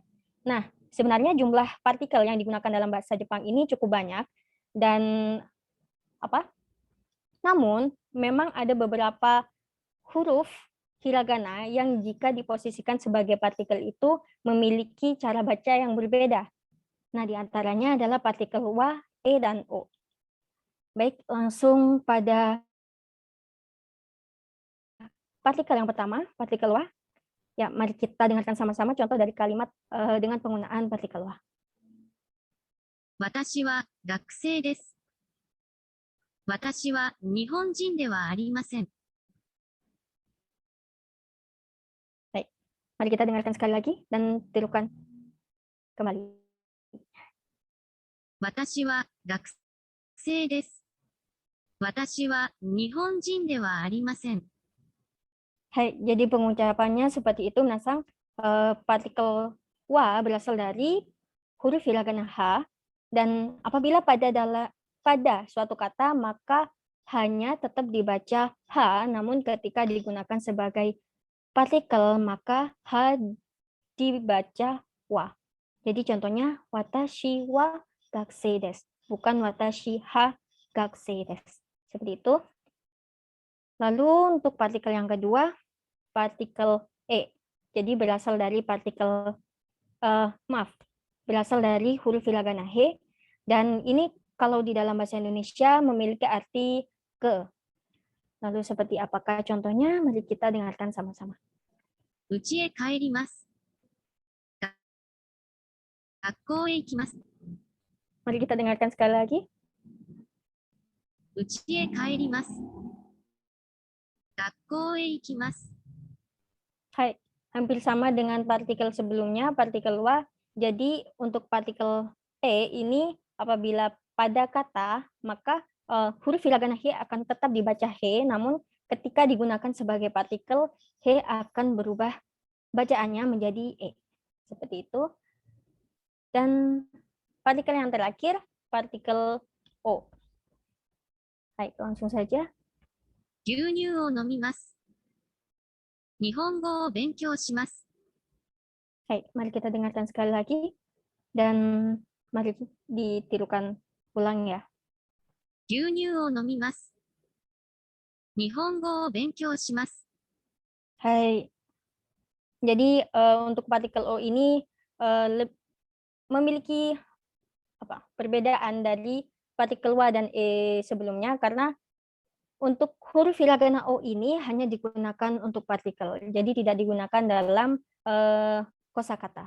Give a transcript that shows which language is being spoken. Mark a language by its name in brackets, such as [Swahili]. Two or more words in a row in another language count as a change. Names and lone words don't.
[Indonesian] Nah, sebenarnya jumlah partikel yang digunakan dalam bahasa Jepang ini cukup banyak, dan namun memang ada beberapa huruf hiragana yang jika diposisikan sebagai partikel itu memiliki cara baca yang berbeda. Nah, diantaranya adalah partikel wa, e, dan o. Baik, langsung pada partikel yang pertama, partikel wa. Ya, mari kita dengarkan sama-sama contoh dari kalimat dengan penggunaan partikel wa. [Japanese] 私は学生です。私は日本人ではありません。 [Indonesian] Mari kita dengarkan sekali lagi dan tirukan kembali. [Japanese] 私は学生です。私は日本人ではありません。 [Indonesian] Hai, jadi pengucapannya seperti itu, Minasang. Partikel wa berasal dari huruf hiragana ha, dan apabila pada suatu kata maka hanya tetap dibaca ha, namun ketika digunakan sebagai partikel maka ha dibaca wa. Jadi contohnya [Japanese] 私 は 学生 です, [Indonesian] bukan [Japanese] 私 は 学生 です. [Indonesian] Seperti itu. Lalu untuk partikel yang kedua, partikel e. Jadi berasal dari berasal dari huruf hiragana he, dan ini kalau di dalam bahasa Indonesia memiliki arti ke. Lalu seperti apakah contohnya? Mari kita dengarkan sama-sama. [Japanese] 家へ帰ります。学校へ行きます。 [Indonesian] Mari kita dengarkan sekali lagi. [Japanese] 家へ帰ります。学校へ行きます。 [Indonesian] Hai, hampir sama dengan partikel sebelumnya, partikel wa. Jadi untuk partikel e ini apabila pada kata, maka huruf hiragana he akan tetap dibaca he, namun ketika digunakan sebagai partikel, he akan berubah bacaannya menjadi e. Seperti itu. Dan partikel yang terakhir, partikel o. Hai, langsung saja. [Japanese] 牛乳を飲みます。日本語を勉強します。 [Indonesian] Hai, mari kita dengarkan sekali lagi dan mari ditirukan ulang ya. [Japanese] 牛乳を飲みます。日本語を勉強します。 [Indonesian] Hai. Jadi untuk partikel o ini memiliki perbedaan dari partikel wa dan e sebelumnya, karena untuk huruf hiragana o ini hanya digunakan untuk partikel, jadi tidak digunakan dalam kosakata.